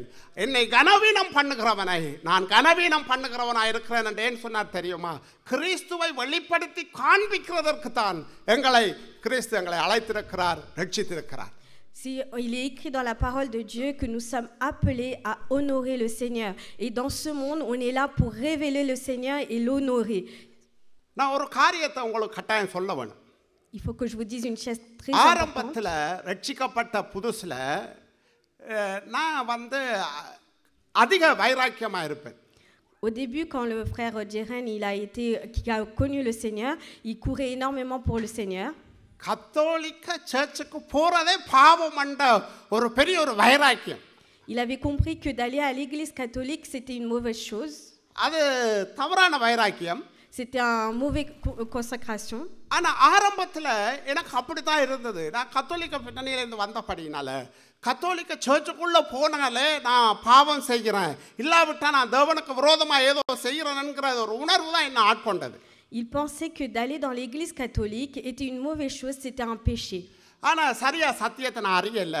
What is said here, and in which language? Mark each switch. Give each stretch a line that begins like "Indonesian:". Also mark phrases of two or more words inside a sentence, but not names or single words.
Tamil: என்னை கனவீனம் பண்ணுகிறவனை நான் கனவீனம் பண்ணுகிறவனாக இருக்கிறேன் என்று ஏன் சொன்னார் தெரியுமா? கிறிஸ்துவை வெளிப்படுத்தி காண்பிக்கிறதற்கு தான் கிறிஸ்து எங்களை அழைத்திருக்கிறார், ரட்சித்திருக்கிறார்.
French: Il est écrit dans la parole de Dieu que nous sommes appelés à honorer le Seigneur. Et dans ce monde, on est là pour révéler le Seigneur et l'honorer.
Tamil: நான் ஒரு காரியத்தை உங்களுக்கு கட்டாயம் சொல்ல வேணும்.
French: Il faut que je vous dise une chose très importante.
Tamil: ஆரம்பத்தில் ரட்சிக்கப்பட்ட புதுசில் நான் அதிக வைராக்கியமாக இருப்பேன்.
French: Au début, quand le frère Jeren qui a connu le Seigneur, il courait énormément pour le Seigneur.
Tamil: கத்தோலிக்க சர்ச்சுக்கு போறதே பாவம் என்ற ஒரு பெரிய ஒரு வைராக்கியம்.
French: Il avait compris que d'aller à l'église catholique, c'était une mauvaise chose.
Tamil: அது தவறான வைராக்கியம்.
French: C'était un mauvais consécration.
Tamil: ஆனா ஆரம்பத்தில் எனக்கு அப்படித்தான் இருந்தது. நான் கத்தோலிக்க பின்னணியிலிருந்து வந்தபடினால கத்தோலிக்க சர்ச்சுக்குள்ள போனாலே நான் பாவம் செய்கிறேன், இல்லாவிட்டா நான் தேவனுக்கு விரோதமாக ஏதோ செய்கிறேன்ங்கிற ஒரு உணர்வு தான் என்ன ஆட்கொண்டது.
French: Il pensait que d'aller dans l'église catholique était une mauvaise chose, c'était un péché.
Tamil: ஆனா சரியா சத்தியத்தை நான் அறியல.